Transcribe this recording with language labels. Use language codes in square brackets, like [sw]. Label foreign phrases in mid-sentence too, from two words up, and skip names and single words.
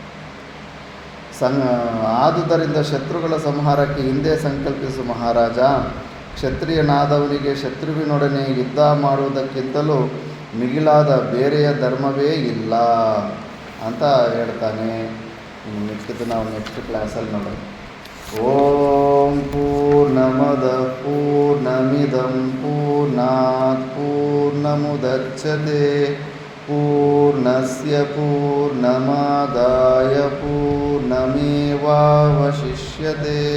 [kn] ಆದುದರಿಂದ ಶತ್ರುಗಳ ಸಂಹಾರಕ್ಕೆ ಹಿಂದೆ ಸಂಕಲ್ಪಿಸು ಮಹಾರಾಜ. ಕ್ಷತ್ರಿಯನಾದವನಿಗೆ ಶತ್ರುವಿನೊಡನೆ ಯುದ್ಧ ಮಾಡುವುದಕ್ಕಿಂತಲೂ ಮಿಗಿಲಾದ ಬೇರೆಯ ಧರ್ಮವೇ ಇಲ್ಲ ಅಂತ ಹೇಳ್ತಾನೆ. ಮಿಕ್ಕಿದ್ದು ನಾವು [en] next classalli [kn] ನೋಡೋಣ. [sa] ಓಂ ಪೂರ್ಣಮದ ಪೂರ್ಣಮಿದಂ ಪೂರ್ಣಾತ್ ಪೂರ್ಣಮುದಚ್ಯತೆ ಪೂರ್ಣಸ್ಯ ಪೂರ್ಣಮಾದಾಯ ಪೂರ್ಣಮೇವಾವಶಿಷ್ಯತೆ.